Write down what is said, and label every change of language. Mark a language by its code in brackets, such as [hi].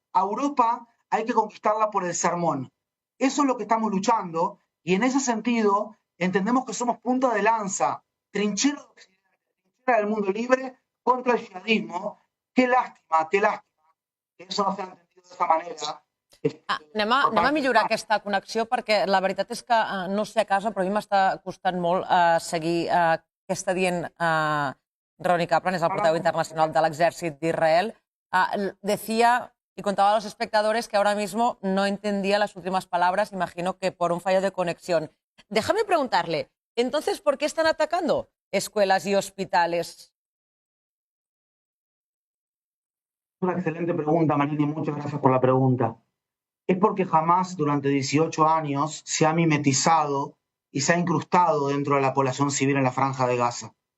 [es] A Europa hay que conquistarla por el sermón. Eso es lo que estamos luchando, y en ese sentido entendemos que somos punta de lanza, trinchera de Occidente, trinchera del mundo libre contra el jihadismo. Qué lástima que eso no se ha entendido de esa manera. [ca] Anem a millorar aquesta connexió, perquè la veritat és que no sé a casa, però a mi m'està costant molt seguir què està dient Roni Kaplan, és el portaveu internacional de l'Exèrcit d'Israel. [es] Decía y contaba a los espectadores que ahora mismo no entendía las últimas palabras, imagino que por un fallo de conexión. Déjame preguntarle, entonces, ¿por qué están atacando escuelas y hospitales? Una excelente pregunta, Marini, muchas gracias por la pregunta. Es porque Hamás durante 18 años se ha mimetizado y se ha incrustado dentro de la población civil en la franja de Gaza.